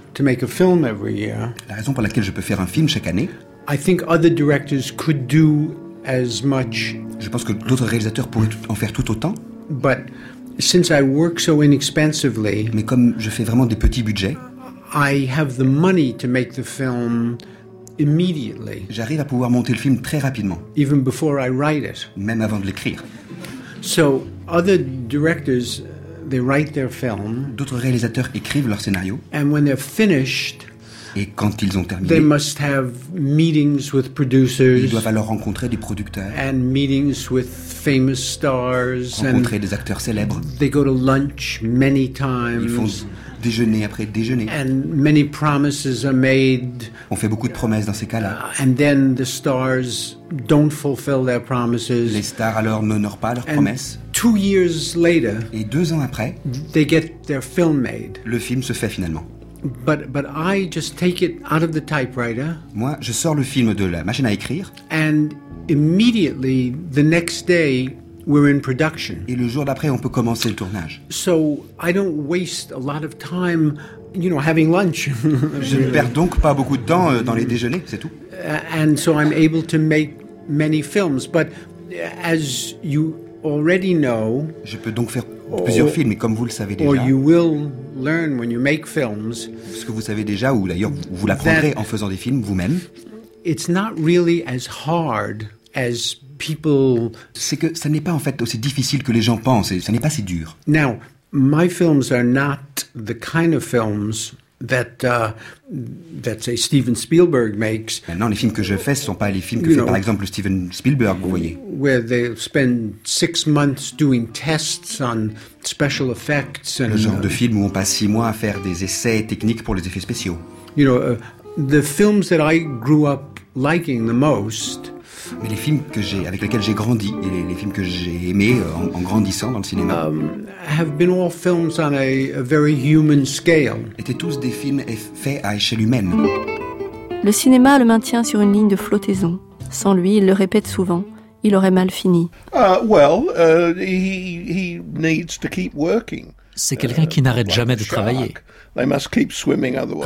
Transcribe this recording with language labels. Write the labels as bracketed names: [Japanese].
[French] La raison pour laquelle je peux faire un film chaque année, [English] I think other directors could do as much. [French] Je pense que d'autres réalisateurs pourraient en faire tout autant. [English] But Since I work so inexpensively, [French] mais comme je fais vraiment des petits budgets, [English] I have the money to make the film immediately. [French] J'arrive à pouvoir monter le film très rapidement. [English] Even before I write it. [French] Même avant de l'écrire. [English] So other directors, they write their film. [French] D'autres réalisateurs écrivent leur scénario. [English] And when they're finished. [French] Et quand ils ont terminé, [English] they must have meetings with producers, [French] ils doivent alors rencontrer des producteurs, [English] and meetings with famous stars, [French] rencontrer des acteurs célèbres. [English] They go to lunch many times, [French] ils font déjeuner après déjeuner. [English] And many promises are made, [French] on fait beaucoup de promesses dans ces cas-là. [English] And then the stars don't fulfill their promises, [French] les stars alors n'honorent pas leurs promesses. [English] 2 years later, [French] et 2 ans après, [English] they get their film made. [French] Le film se fait finalement. [English] But I just take it out of the typewriter. [French] Moi, je sors le film de la machine à écrire. [English] And immediately the next day we're in production. [French] Et le jour d'après, on peut commencer le tournage. [English] So I don't waste a lot of time, you know, having lunch. [French] Je ne perds donc pas beaucoup de temps dans les déjeuners, c'est tout. [English] And so I'm able to make many films, but as you already know, [French] je peux donc faire plusieurs films, et comme vous le savez déjà, [English] or you will learn when you make films, [French] ce que vous savez déjà, ou d'ailleurs vous l'apprendrez en faisant des films vous-même, [English] it's not really as hard as people, [French] c'est que ça n'est pas en fait aussi difficile que les gens pensent, et ça n'est pas si dur. [English] Now, my films are not the kind of films that that say Steven Spielberg makes. [French] Maintenant, les films que je fais, ce sont pas les films que fait, par exemple, Steven Spielberg, vous voyez. [English] Where they spend 6 months doing tests on special effects and. [French] Le genre de film où on passe 6 mois à faire des essais techniques pour les effets spéciaux. [English] You know, the films that I grew up liking the most. [French] Mais les films que j'ai, avec lesquels j'ai grandi, et les films que j'ai aimés en grandissant dans le cinéma, [English] have been all films on a very human scale. [French] Étaient tous des films faits à échelle humaine. Le cinéma le maintient sur une ligne de flottaison. Sans lui, il le répète souvent, il aurait mal fini. [English] He needs to keep working. [French] C'est quelqu'un qui n'arrête jamais de travailler. [English] They must keep swimming, otherwise